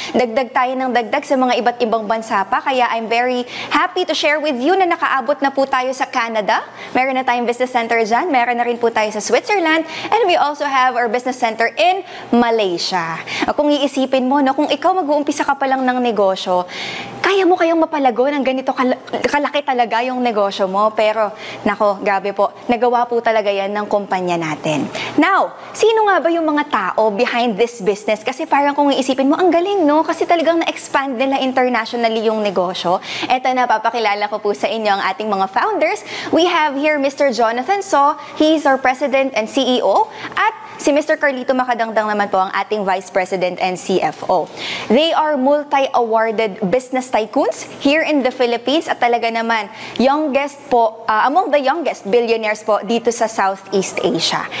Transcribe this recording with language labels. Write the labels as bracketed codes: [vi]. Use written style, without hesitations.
[tl] Dagdag tayo ng dagdag sa mga iba't ibang bansa pa, kaya [en] I'm very happy to share with you [tl] na nakaabot na po tayo sa Canada. Meron na tayong business center dyan. Meron na rin po tayo sa Switzerland. [en] And we also have our business center in Malaysia. [tl] Kung iisipin mo, no, kung ikaw mag-uumpisa ka pa lang ng negosyo, kaya mo kayang mapalago ng ganito kalaki talaga yung negosyo mo. Pero, nako, grabe po, nagawa po talaga yan ng kumpanya natin. Now, sino nga ba yung mga tao [en] behind this business? [tl] Kasi parang kung isipin mo, ang galing, no? Kasi talagang na-expand nila internationally yung negosyo. Eto na, papakilala ko po sa inyo ang ating mga founders. [en] We have here Mr. Jonathan So. He is our President and CEO. [tl] At si [en] Mr. Carlito Macadangdang [tl] naman po ang ating [en] Vice President and CFO. They are multi-awarded business tycoons here in the Philippines [tl] at talaga naman [en] youngest po, among the youngest billionaires [tl] po dito sa [en] Southeast Asia.